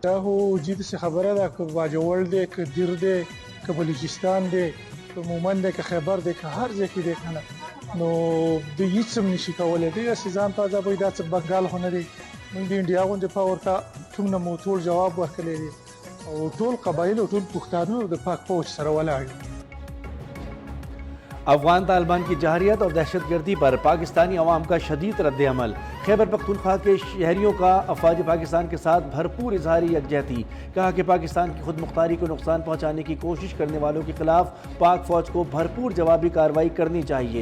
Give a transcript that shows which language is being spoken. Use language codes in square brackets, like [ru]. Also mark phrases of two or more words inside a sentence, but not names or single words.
[ps] دا هو جدي څه خبره ده که باجوړ دی که دیر دی که بلوچستان دی که مومند دی که خیبر دی که هر ځای کې دی کنه نو د هیڅ هم نشي کولی دی ځان ته ازابوي دا څه بنګال خو نه دی موږ د انډیا غوندې په ورته څومره مو ټول جواب ورکړی دی او ټول قبایل او ټول پښتانه د پاک فوج سره ولاړ دي۔ [ur] افغان طالبان کی جارحیت اور دہشت گردی پر پاکستانی عوام کا شدید رد عمل۔ خیبر پختونخوا کے شہریوں کا افواج پاکستان کے ساتھ بھرپور اظہاری یکجہتی، کہا کہ پاکستان کی خود مختاری کو نقصان پہنچانے کی کوشش کرنے والوں کے خلاف پاک فوج کو بھرپور جوابی کارروائی کرنی چاہیے۔